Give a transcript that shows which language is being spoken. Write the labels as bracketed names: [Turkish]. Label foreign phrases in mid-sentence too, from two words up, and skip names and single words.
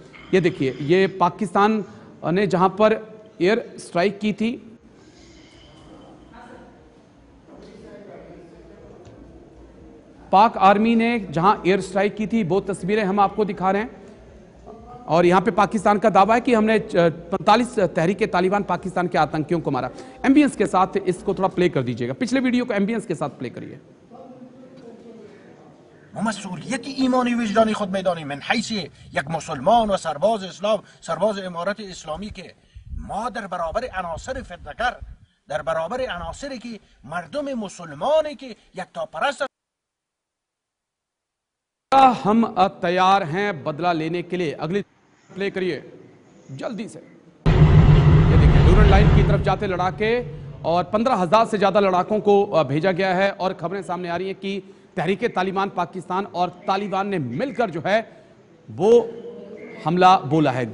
[Hindi] ये देखिए, ये पाकिस्तान ने जहां पर एयर स्ट्राइक की थी, पाक आर्मी ने जहां एयर स्ट्राइक की थी वो तस्वीरें हम आपको दिखा रहे हैं। और यहां पे पाकिस्तान का दावा है कि हमने 45 तहरीके तालिबान पाकिस्तान के आतंकियों को मारा। एम्बियंस के साथ इसको थोड़ा प्ले कर दीजिएगा, पिछले वीडियो को एम्बियंस के साथ प्ले करिए। [Persian] مسئولیت ایمانی وجدانی خود میدانیم من حیث یک مسلمان و سرباز اسلام، سرباز امارت اسلامی که ما در برابر عناصر فتنه‌گر، در برابر عناصری که مردم مسلمانی که یکتاپرست [Hindi] हम तैयार हैं बदला लेने के लिए। अगली प्ले करिए जल्दी से। ये देखिए ड्यूरन लाइन की तरफ जाते लड़ाके और 15,000 से ज्यादा लड़ाकों को भेजा गया है। और खबरें सामने आ रही हैं कि तहरीके तालिबान पाकिस्तान और तालिबान ने मिलकर जो है वो हमला बोला है।